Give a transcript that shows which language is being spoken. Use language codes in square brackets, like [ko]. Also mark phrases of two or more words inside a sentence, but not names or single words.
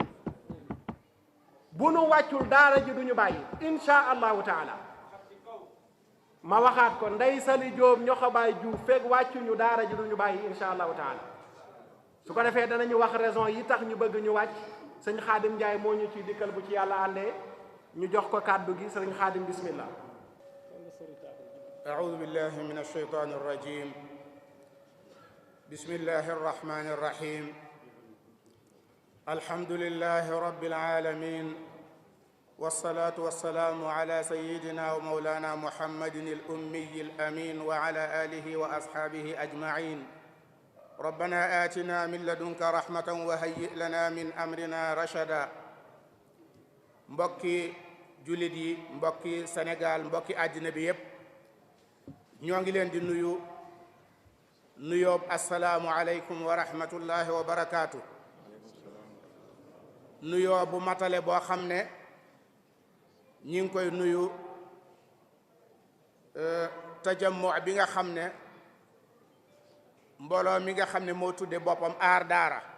[wo] bu nu wàccul daara ji duñu bàyyi [ar] إن شاء الله تعالى [wo] ma waxaat ko Ndey Sali Jóob ñoxo Baay Juuf fekk wàccuñu daara ji duñu bàyyi [ar] إن شاء الله تعالى [wo] su ko defee danañu wax raison yi tax ñu bëgg ñu wàcc sëñ Xaadim Njaay moo ñu ciy dikkal bu ci yàlla àndee ñu jox ko kàddu gi sëñ Xaadim bismillah [ar] أعوذ بالله من الشيطان الرجيم بسم الله الرحمن الرحيم الحمد لله رب العالمين والصلاة والسلام على سيدنا ومولانا محمد الأمي الأمين وعلى آله وأصحابه أجمعين ربنا آتنا من لدنك رحمة وهيئ لنا من أمرنا رشدا [wo] mbokki jullit yi mbokki Sénégal mbokki àddina bi yépp ñoo ngi leen di nuyu nuyoob [ar] السلام عليكم ورحمة الله وبركاته [wo] nuyoo bu matale boo xam ne ñi ngi koy nuyu tajammu bi nga xam ne mbooloo mi nga xam ne moo tudde boppam aar daara